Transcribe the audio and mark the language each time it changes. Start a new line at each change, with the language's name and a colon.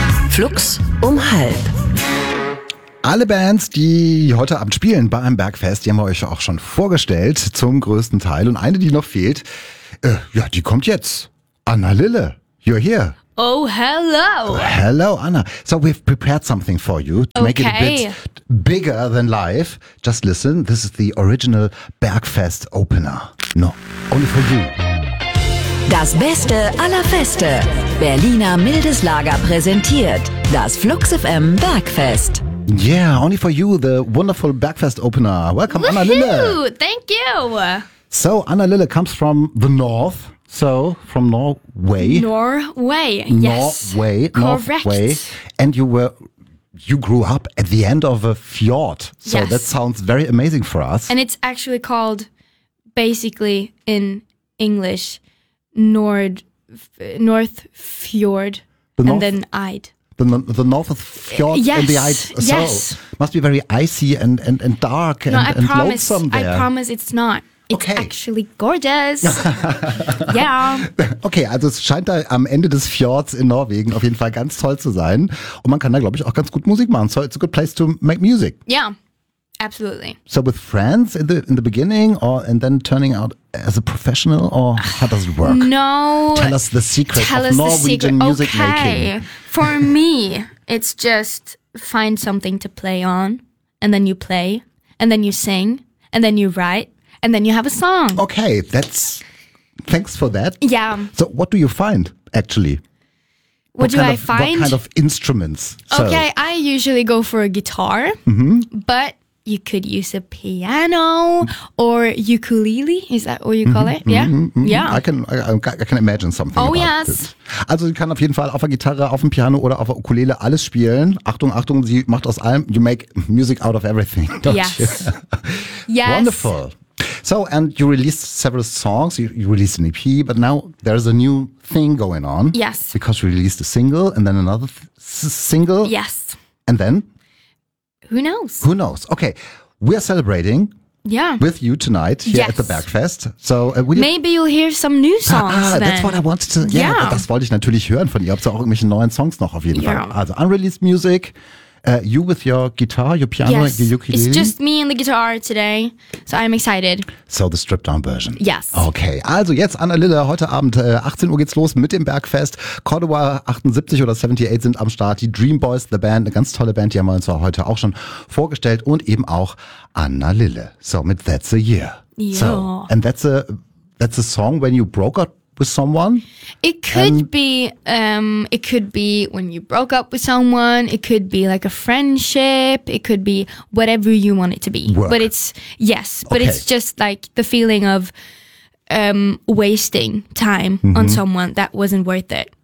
German: Flux um halb. Alle Bands, die heute Abend spielen bei einem Bergfest, die haben wir euch auch schon vorgestellt, zum größten Teil. Und eine, die noch fehlt, ja, die kommt jetzt.
English: Anna Lille, you're here. Oh, hello. Hello, Anna. So we've prepared something for you to make it a bit bigger than life. Just listen, this is the original Bergfest opener. No, only for you.
German: Das Beste aller Feste. Berliner Mildes Lager präsentiert das Flux FM Bergfest.
English: Yeah, only for you, the wonderful Bergfest opener. Welcome, woohoo! Anna Lille. Thank you. So Anna Lille comes from the north. So, from Norway. Norway, yes. Norway, correct. Norway. And you grew up at the end of a fjord. So yes. That sounds very amazing for us. And it's actually called, basically in English, North Fjord, and then Eide. The North of Fjord yes, and the Eide. So, yes. Must be very icy and dark and lonesome there. I promise it's not. It's okay. Actually gorgeous. Yeah.
German: Okay, also es scheint da am Ende des Fjords in Norwegen auf jeden Fall ganz toll zu sein. Und man kann da, glaube ich, auch ganz gut Musik machen.
English: So it's a good place to make music. Yeah, absolutely. So with friends in the beginning or and then turning out as a professional or how does it work? No. Tell us the secret tell of Norwegian secret. Music okay. making. For me, it's just find something to play on and then you play and then you sing and then you write. And then you have a song. Okay, that's thanks for that. Yeah. So what do you find, actually? What do I find? What kind of instruments? Okay, so. I usually go for a guitar, but you could use a piano or ukulele. Is that what you call it? I can imagine something. Oh, yes. It.
German: Also sie kann auf jeden Fall auf der Gitarre, auf dem Piano oder auf der Ukulele alles spielen. Achtung, Achtung, sie macht aus allem.
English: You make music out of everything, don't yes. you? Yes. Wonderful. So, and you released several songs, you released an EP, but now there's a new thing going on. Yes. Because you released a single and then another single. Yes. And then? Who knows? Who knows? Okay, we are celebrating with you tonight here at the Bergfest. So Maybe you'll hear some new songs then. That's what I wanted to,
German: das wollte ich natürlich hören von ihr. Habt ihr auch irgendwelche neuen Songs noch auf jeden Fall?
English: Also unreleased music. You with your guitar, your piano, your ukulele. It's just me and the guitar today, so I'm excited. So the stripped down version. Yes.
German: Okay, also jetzt Anna Lille, heute Abend 18 Uhr geht's los mit dem Bergfest. Cordova 78 oder 78 sind am Start. Die Dream Boys, the Band, eine ganz tolle Band, die haben wir uns heute auch schon vorgestellt. Und eben auch Anna Lille, so mit That's a Year.
English: So, and that's a song when you broke up with someone? It could be when you broke up with someone, it could be like a friendship, it could be whatever you want it to be. Work. But it's it's just like the feeling of wasting time on someone that wasn't worth it.